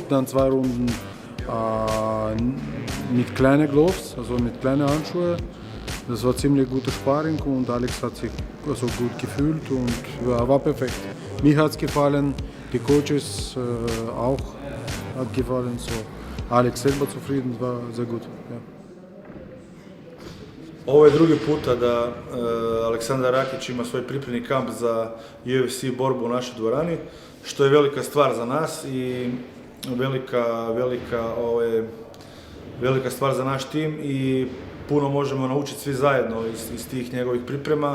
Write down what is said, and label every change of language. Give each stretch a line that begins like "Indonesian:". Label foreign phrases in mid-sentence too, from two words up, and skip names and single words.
German: Dann 2 Runden mit kleinen Gloves, also mit kleinen Handschuhen. Das war ziemlich guter Sparring und Alex hat sich also gut gefühlt und war perfekt. Mir hat es gefallen, die Coaches auch hat gefallen. So. Alex selber zufrieden, war sehr gut. Ja.
Croatian: Ovo je drugi puta da Aleksandar Rakić ima svoj pripremni kamp za UFC borbu u našoj dvorani, što je velika stvar za nas i velika stvar za naš tim i puno možemo naučiti svi zajedno iz tih njegovih priprema.